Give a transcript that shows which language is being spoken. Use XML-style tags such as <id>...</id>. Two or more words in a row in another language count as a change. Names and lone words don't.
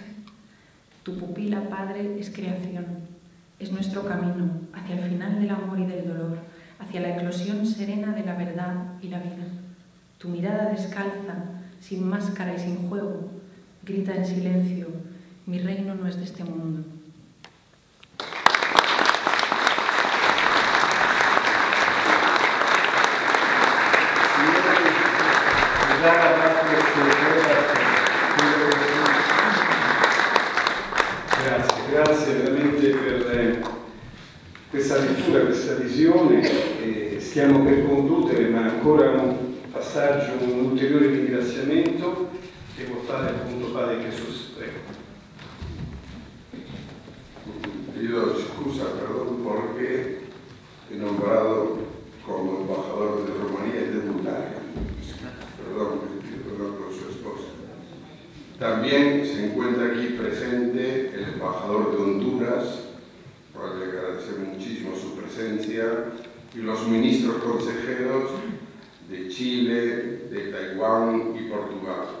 <es>Tu pupila, Padre, es creación, es nuestro camino hacia el final del amor y del dolor, hacia la eclosión serena de la verdad y la vida. Tu mirada descalza, sin máscara y sin juego, grita en silencio: mi reino no es de este mundo.</es> <it>Grazie veramente per questa lettura, questa visione. Stiamo per concludere, ma ancora un passaggio, un ulteriore ringraziamento che vuol fare appunto Padre Jesús.</it> <es>Pido excusa, perdón, porque he nombrado como embajador de Rumanía y de Bulgaria. Perdón, pido perdón con su esposa. También se encuentra aquí presente el embajador de Honduras, por el que agradecemos muchísimo su presencia, y los ministros consejeros de Chile, de Taiwán y Portugal.</es>